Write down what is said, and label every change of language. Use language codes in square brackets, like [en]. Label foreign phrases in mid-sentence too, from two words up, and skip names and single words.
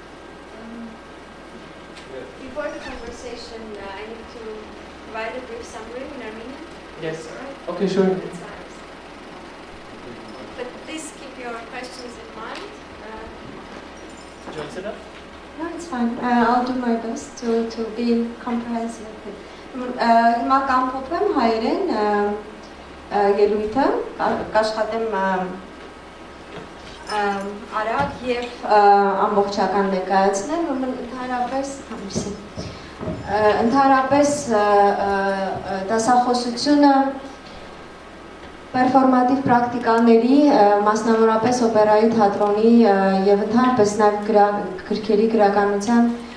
[en] Before the conversation, I need to provide a brief summary in Armenian. Yes. All right? Okay, sure. But please keep your questions in mind. Do you want to sit up? No, it's fine. I'll do my best to be comprehensive. [hy] Հիմա կամփոփեմ հայերեն ելույթը, կաշխատեմ արագ եւ ամբողջական ներկայացնել, ուրեմն ընդհանրապես դասախոսությունը պերֆորմատիվ պրակտիկաների, մասնավորապես օպերայի, թատրոնի եւ ընդհանրապես նաեւ գրքերի գրականության